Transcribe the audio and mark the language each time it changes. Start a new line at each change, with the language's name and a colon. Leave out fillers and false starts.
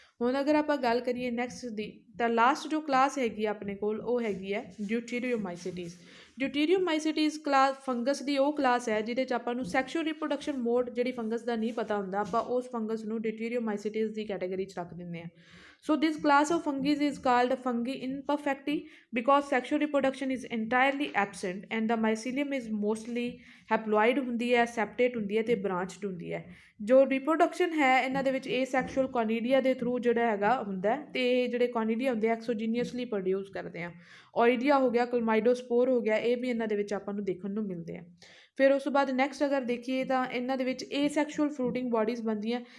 Punjabi: ਹੁਣ ਅਗਰ ਆਪਾਂ ਗੱਲ ਕਰੀਏ ਨੈਕਸਟ ਦੀ, ਤਾਂ ਲਾਸਟ ਜੋ ਕਲਾਸ ਹੈਗੀ ਆ ਆਪਣੇ ਕੋਲ ਉਹ ਹੈਗੀ ਹੈ ਡਿਊਟੀਰੀਓਮਾਈਸੀਟੀਜ਼। ਡਿਊਟੀਰੀਓਮਾਈਸੀਟੀਜ਼ ਕਲਾਸ ਫੰਗਸ ਦੀ ਉਹ ਕਲਾਸ ਹੈ ਜਿਹਦੇ 'ਚ ਆਪਾਂ ਨੂੰ ਸੈਕਸ਼ੂਅਲ ਰਿਪਰੋਡਕਸ਼ਨ ਮੋਡ ਜਿਹੜੀ ਫੰਗਸ ਦਾ ਨਹੀਂ ਪਤਾ ਹੁੰਦਾ, ਆਪਾਂ ਉਸ ਫੰਗਸ ਨੂੰ ਡਿਊਟੀਰੀਓਮਾਈਸੀਟੀਜ਼ ਦੀ ਕੈਟਾਗਰੀ 'ਚ ਰੱਖ ਦਿੰਦੇ ਹਾਂ।
English: So this class of fungi is called fungi imperfecti because sexual reproduction is entirely absent and the mycelium is mostly haploid
Punjabi: ਹੁੰਦੀ ਹੈ, ਸੈਪਟੇਟ ਹੁੰਦੀ ਹੈ
English: ਅਤੇ ਬ੍ਰਾਂਚਡ ਹੁੰਦੀ ਹੈ।
Punjabi: ਜੋ ਰਿਪਰੋਡਕਸ਼ਨ ਹੈ ਇਹਨਾਂ ਦੇ ਵਿੱਚ ਇਹ ਸੈਕਸ਼ੂਅਲ ਕੋਨੀਡੀਆ ਦੇ ਥਰੂ ਜਿਹੜਾ ਹੈਗਾ ਹੁੰਦਾ, ਅਤੇ ਇਹ ਜਿਹੜੇ ਕੋਨੀਡੀਆ ਹੁੰਦੇ ਐਕਸੋਜੀਨੀਅਸਲੀ ਪ੍ਰੋਡਿਊਸ ਕਰਦੇ ਆ। ਓਈਡੀਆ ਹੋ ਗਿਆ, ਕਲਮਾਈਡੋਸਪੋਰ ਹੋ ਗਿਆ, ਇਹ ਵੀ ਇਹਨਾਂ ਦੇ ਵਿੱਚ ਆਪਾਂ ਨੂੰ ਦੇਖਣ ਨੂੰ ਮਿਲਦੇ ਆ। ਫਿਰ ਉਸ ਤੋਂ ਬਾਅਦ ਨੈਕਸਟ ਅਗਰ ਦੇਖੀਏ ਤਾਂ ਇਹਨਾਂ ਦੇ ਵਿੱਚ ਏ ਸੈਕਸ਼ੂਅਲ ਫਰੂਟਿੰਗ ਬੋਡੀਜ਼ ਬਣਦੀਆਂ।